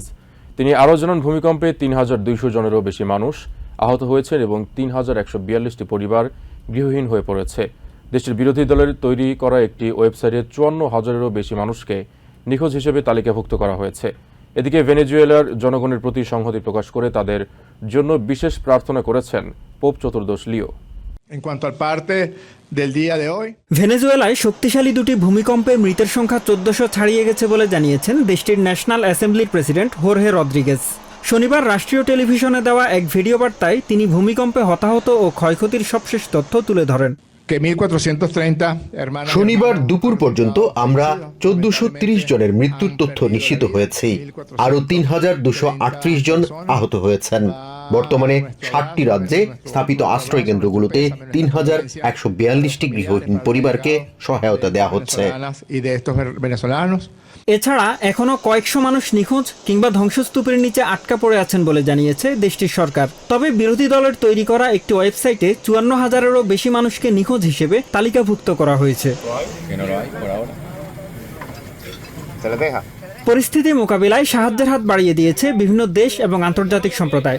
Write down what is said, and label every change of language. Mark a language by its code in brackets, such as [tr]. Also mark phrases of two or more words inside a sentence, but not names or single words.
[bn] তিনি আরও জানান, ভূমিকম্পে 3200 জনেরও বেশি মানুষ আহত হয়েছেন এবং 3142টি পরিবার গৃহহীন হয়ে পড়েছে। দেশটির বিরোধী দলের তৈরি করা একটি ওয়েবসাইটে ৫৪,০০০-এরও বেশি মানুষকে নিখোঁজ হিসেবে তালিকাভুক্ত করা হয়েছে। এদিকে ভেনেজুয়েলার জনগণের প্রতি সংহতি প্রকাশ করে তাদের জন্য বিশেষ প্রার্থনা করেছেন পোপ চতুর্দশ লিও। [es] En cuanto al parte del día de hoy, [bn] ভেনেজুয়েলায় শক্তিশালী দুটি ভূমিকম্পে মৃতের সংখ্যা ১৪০০ ছাড়িয়ে গেছে বলে জানিয়েছেন দেশটির ন্যাশনাল অ্যাসেম্বলির প্রেসিডেন্ট হোর্হে রদ্রিগেজ। শনিবার রাষ্ট্রীয় টেলিভিশনে দেওয়া এক ভিডিও বার্তায় তিনি ভূমিকম্পে হতাহত ও ক্ষয়ক্ষতির সবশেষ তথ্য তুলে ধরেন। [es] que 1430 hermanos. [bn] শনিবার দুপুর পর্যন্ত আমরা ১৪৩০ জনের মৃত্যুর তথ্য নিশ্চিত হয়েছি। আরও ৩,২৩৮ জন আহত হয়েছেন। বর্তমানে ৬০টি রাজ্যে স্থাপিত আশ্রয় কেন্দ্রগুলোতে ৩,১৪২টি গৃহহীন পরিবারকে সহায়তা দেওয়া হচ্ছে। [es] Y de estos venezolanos. [bn] এছাড়া এখনও কয়েকশো মানুষ নিখোঁজ কিংবা ধ্বংসস্তূপের নিচে আটকা পড়ে আছেন বলে জানিয়েছে দেশটির সরকার। তবে বিরোধী দলের তৈরি করা একটি ওয়েবসাইটে ৫৪,০০০-এরও বেশি মানুষকে নিখোঁজ হিসেবে তালিকাভুক্ত করা হয়েছে। পরিস্থিতি মোকাবিলায় সাহায্যের হাত বাড়িয়ে দিয়েছে বিভিন্ন দেশ এবং আন্তর্জাতিক সম্প্রদায়।